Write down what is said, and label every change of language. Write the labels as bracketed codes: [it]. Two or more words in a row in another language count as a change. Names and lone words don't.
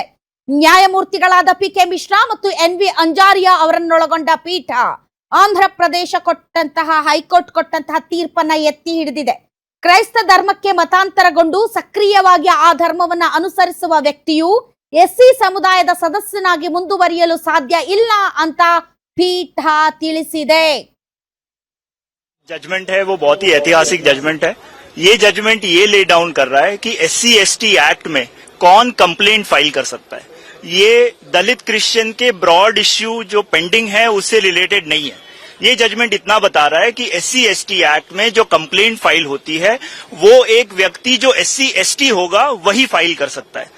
[kn] ನ್ಯಾಯಮೂರ್ತಿಗಳಾದ PK ಮಿಶ್ರಾ ಮತ್ತು NV ಅಂಜಾರಿಯಾ ಅವರನ್ನೊಳಗೊಂಡ ಪೀಠ ಆಂಧ್ರ ಪ್ರದೇಶ ಹೈಕೋರ್ಟ್ ಕೊಟ್ಟಂತಹ ತೀರ್ಪನ್ನ ಎತ್ತಿ ಹಿಡಿದಿದೆ. ಕ್ರೈಸ್ತ ಧರ್ಮಕ್ಕೆ ಮತಾಂತರಗೊಂಡು ಸಕ್ರಿಯವಾಗಿ ಆ ಧರ್ಮವನ್ನ ಅನುಸರಿಸುವ ವ್ಯಕ್ತಿಯು SC ಸಮುದಾಯದ ಸದಸ್ಯನಾಗಿ ಮುಂದುವರಿಯಲು ಸಾಧ್ಯ ಇಲ್ಲ ಅಂತ ಪೀಠ ತಿಳಿಸಿದೆ. [hi] जजमेंट है वो बहुत ही ऐतिहासिक जजमेंट है। ये जजमेंट ये [en] lay down [hi] कर रहा है कि SC ST एक्ट में कौन [en] complaint file [hi] कर सकता है। ये दलित क्रिश्चियन के [en] broad issue [hi] जो पेंडिंग है उससे रिलेटेड नहीं है। ये जजमेंट इतना बता रहा है कि SC ST एक्ट में जो [en] complaint file [hi] होती है वो एक व्यक्ति जो SC ST होगा वही फाइल कर सकता है।